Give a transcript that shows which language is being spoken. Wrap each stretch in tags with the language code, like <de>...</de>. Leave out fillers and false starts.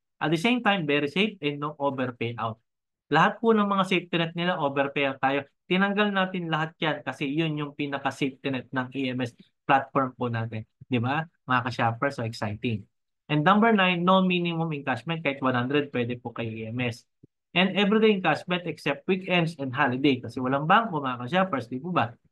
<en>At the same time, very safe and no overpay out.</en> <tl>Lahat po ng mga safety net nila, overpair tayo. Tinanggal natin lahat yan kasi yun yung pinaka-safety net ng EMS platform po natin. Di ba? Mga ka-shopper,</tl> <en>so exciting. And number 9, no minimum encashment.</en> <tl>Kahit 100, pwede po kay EMS.</tl> <en>And everyday encashment except weekends and holiday.</en> <tl>Kasi walang bangko, mga ka-shoppers, di po ba?</tl>